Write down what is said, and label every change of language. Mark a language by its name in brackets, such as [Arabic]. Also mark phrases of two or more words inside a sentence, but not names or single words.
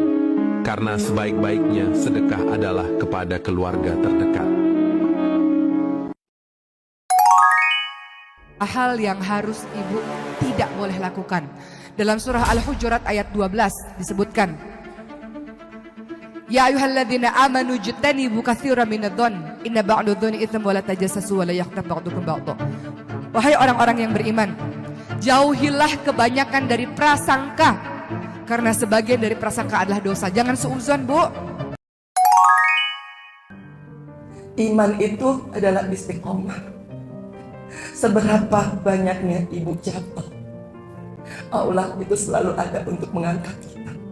[Indonesian] Karena sebaik-baiknya sedekah adalah kepada keluarga terdekat. Hal yang harus ibu tidak boleh lakukan. Dalam surah Al-Hujurat ayat 12 disebutkan, [Arabic] يا أيها الذين آمنوا اجتنبوا كثيرا من الظن إن بعض الظن إثم ولا تجسسوا ولا يغتب بعضكم بعضا. [Indonesian] Wahai orang-orang yang beriman, jauhilah kebanyakan dari prasangka, karena sebagian dari prasangka adalah dosa. Jangan suudzon, Bu. Iman itu adalah istiqomah. Seberapa banyaknya ibu jatuh, Allah itu selalu ada untuk mengangkat kita.